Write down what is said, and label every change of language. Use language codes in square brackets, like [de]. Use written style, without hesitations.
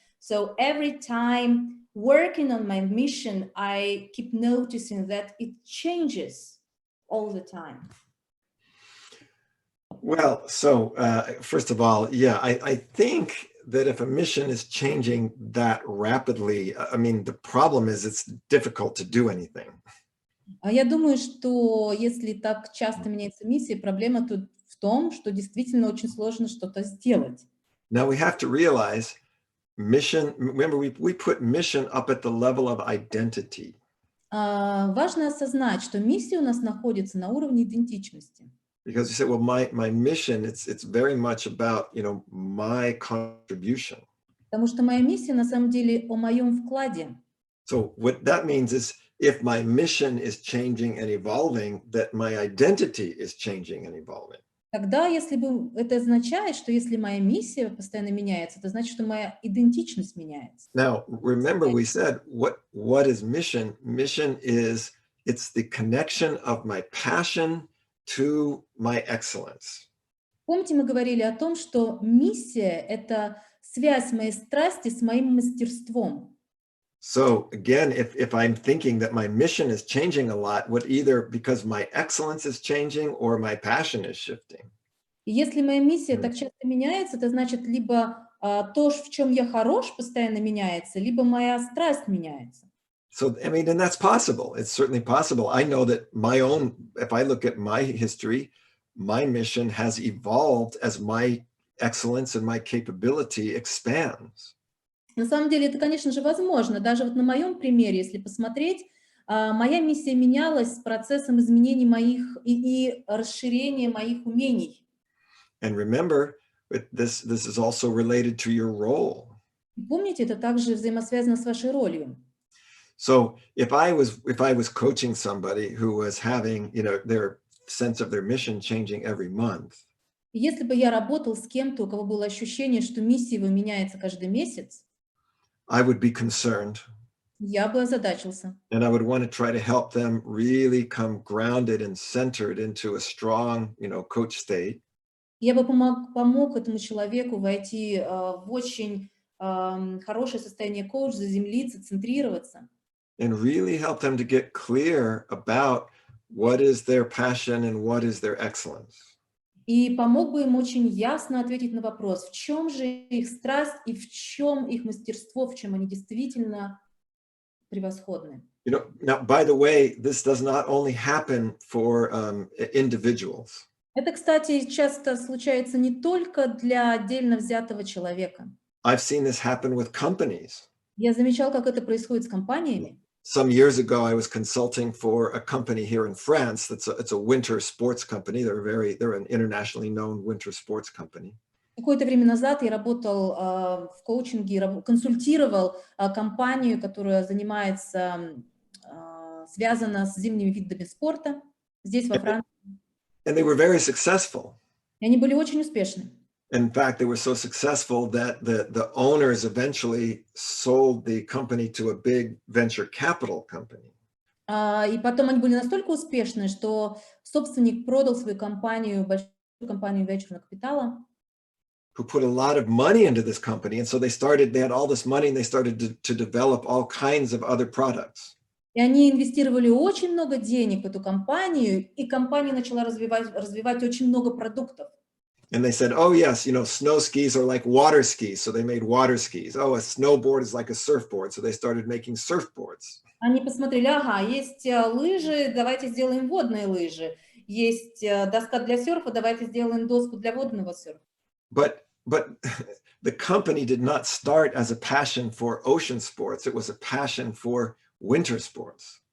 [en] So every time working on my mission, I keep noticing that it changes all the time. Well, so first of all, yeah, I think that if a mission is changing that rapidly, I mean, the problem is it's difficult to do anything. [ru] Я думаю, что если так часто меняется миссия, проблема тут в том, что действительно очень сложно что-то сделать. [en] Now we have to realize mission, remember, we put mission up at the level of identity. [ru] Важно осознать, что миссия у нас находится на уровне идентичности. [en] Because you say, well, my mission, it's very much about, my contribution. [ru] Потому что моя миссия на самом деле о моем вкладе. [en] So what that means is if my mission is changing and evolving, that my identity is changing and evolving. [ru] Тогда, если бы это означает, что если моя миссия постоянно меняется, это значит, что моя идентичность меняется. [en] Now, remember we said, what is mission? Mission is, it's the connection of my passion to my excellence. [ru] Помните, мы говорили о том, что миссия — это связь моей страсти с моим мастерством. [en] So again, if I'm thinking that my mission is changing a lot, what either because my excellence is changing or my passion is shifting. [ru] И если моя миссия так часто меняется, это значит, либо то, в чем я хорош, постоянно меняется, либо моя страсть меняется. [en] So, I mean, and that's possible. It's certainly possible. I know that if I look at my history, my mission has evolved as my excellence and my capability expands. [ru] На самом деле это, конечно же, возможно. Даже вот на моем примере, если посмотреть, моя миссия менялась с процессом изменений моих и расширения моих умений. [en] And remember, this is also related to your role. [ru] Помните, это также взаимосвязано с вашей ролью. [en] So if I was coaching somebody who was having, their sense of their mission changing every month. [ru] Если бы я работал с кем-то, у кого было ощущение, что миссия его меняется каждый месяц, [en] I would be concerned. [ru] я бы озадачился. [en] And I would want to try to help them really come grounded and centered into a strong, coach state. [ru] Я бы помог этому человеку войти в очень хорошее состояние коуч, заземлиться, центрироваться. [en] And really help them to get clear about what is their passion and what is their excellence. [ru] И помог бы им очень ясно ответить на вопрос, в чем же их страсть и в чем их мастерство, в чем они действительно превосходны. [en] Now, by the way, this does not only happen for individuals. [ru] Это, кстати, часто случается не только для отдельно взятого человека. [en] I've seen this happen with companies. [ru] Я замечал, как это происходит с компаниями. [en] Some years ago, I was consulting for a company here in France. It's a winter sports company. They're an internationally known winter sports company. [ru] Какое-то время назад я работал в коучинге, консультировал компанию, которая занимается, связана с зимними видами спорта здесь, во Франции. [en] And they were very successful. [ru] И они были очень успешны. [en] In fact, they were so successful that the owners eventually sold the company to a big venture capital company. [ru] И потом они были настолько успешны, что собственник продал свою компанию, большую компанию венчурного капитала. [en] Who put a lot of money into this company. And so they had all this money and they started to develop all kinds of other products. [ru] И они инвестировали очень много денег в эту компанию, и компания начала развивать очень много продуктов. [en] And they said, oh, yes, snow skis are like water skis. So they made water skis. Oh, a snowboard is like a surfboard. So they started making surfboards. [ru] Они посмотрели, ага, есть лыжи, давайте сделаем водные лыжи. Есть доска для серфа, давайте сделаем доску для водного серфа. [en] But the company did not start as a passion for ocean sports. It was a passion for winter sports.